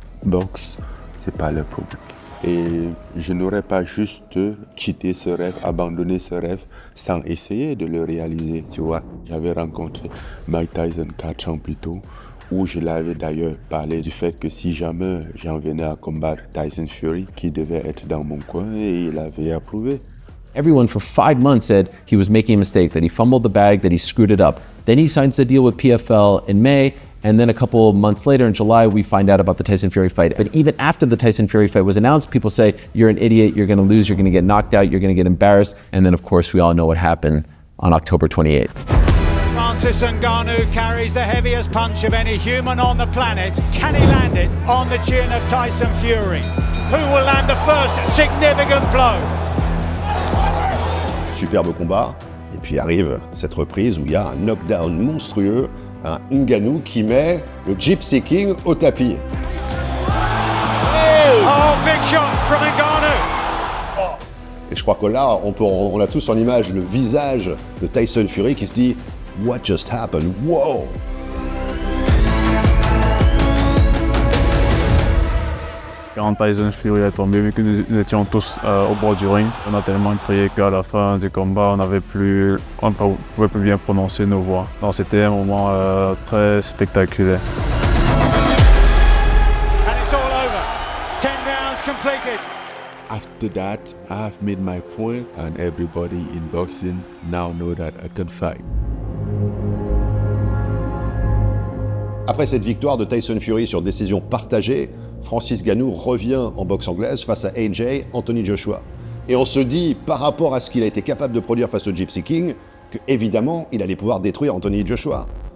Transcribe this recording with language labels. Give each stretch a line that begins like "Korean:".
French: Boxe, c'est pas le problème. Et je n'aurais pas juste quitté ce rêve, abandonné ce rêve sans essayer de le réaliser, tu vois. J'avais rencontré Mike Tyson 4 ans plus tôt, où je l'avais d'ailleurs parlé du fait que si jamais j'en venais à combattre Tyson Fury, qui devait être dans mon coin, et il avait approuvé.
English: Everyone for 5 months said he was making a mistake, that he fumbled the bag, that he screwed it up. Then he signs the deal with PFL in May, And then a couple of months later in July, we find out about the Tyson Fury fight. But even after the Tyson Fury fight was announced, people say, you're an idiot, you're gonna lose, you're gonna get knocked out, you're gonna get embarrassed. And then of course, we all know what happened on October 28th. Francis Ngannou carries the heaviest punch of any human on the planet. Can he land it on the chin of Tyson Fury? Who will land the first significant blow?
French: Superbe combat. Et puis arrive cette reprise où il y a un knockdown monstrueux, un Ngannou qui met le Gypsy King au tapis.
English: Oh, big shot from Ngannou.
French: Et je crois que là, on a tous en image le visage de Tyson Fury qui se dit «
English: What just happened? Wow !»
French: Quand Tyson Fury est tombé, vu que nous étions tous au bord du ring, on a tellement crié qu'à la fin du combat, on ne pouvait plus bien prononcer nos voix. Donc c'était un moment très spectaculaire.
English: And it's all over. 10 rounds completed. After that, I have made my point, and everybody in boxing now know that I can fight.
French: Après cette victoire de Tyson Fury sur décision partagée, Francis Ngannou revient en boxe anglaise face à AJ Anthony Joshua. Et on se dit, par rapport à ce qu'il a été capable de produire face au Gypsy King, qu'évidemment, il allait pouvoir détruire Anthony Joshua.